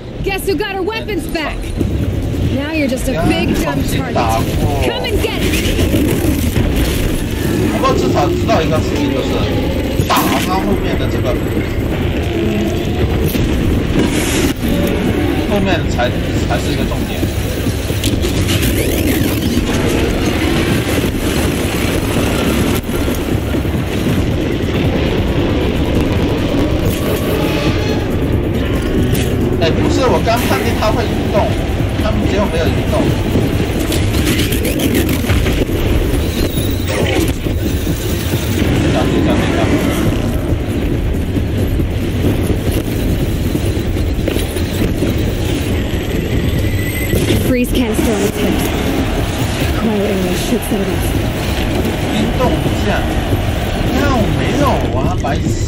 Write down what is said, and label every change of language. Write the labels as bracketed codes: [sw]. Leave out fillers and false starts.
[en] Guess who got our weapons back? Now you're just a big dumb target. Come and get it. [zh] 不过至少知道一个事情，就是打他后面的这个，后面才是一个重点。哎，不是，我刚判定他会移动，他们结果没有移动。小心！ [en] Freeze canister on its hips. Cryo arrow should set it off. [zh] 移动一下，那我没有啊，白痴！